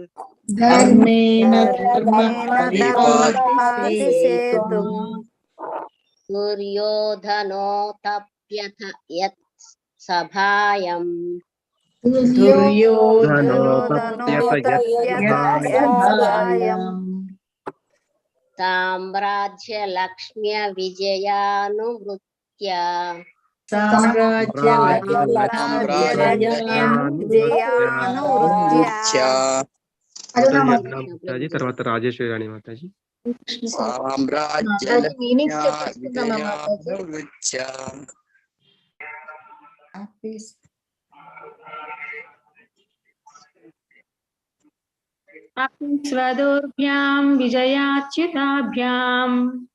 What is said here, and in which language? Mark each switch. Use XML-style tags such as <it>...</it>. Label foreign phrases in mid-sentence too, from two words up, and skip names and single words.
<sa>दुर्योधनोऽतप्यत यत् सभायाम् साम्राज्यलक्ष्म्या विजयानुवृत्त्या</sa> <te>తర్వాత రాజేశ్వరి రాణి మాతాజీ</te> <sa>अपि स्वदोर्भ्यां विजयाच्युताभ्याम्</sa>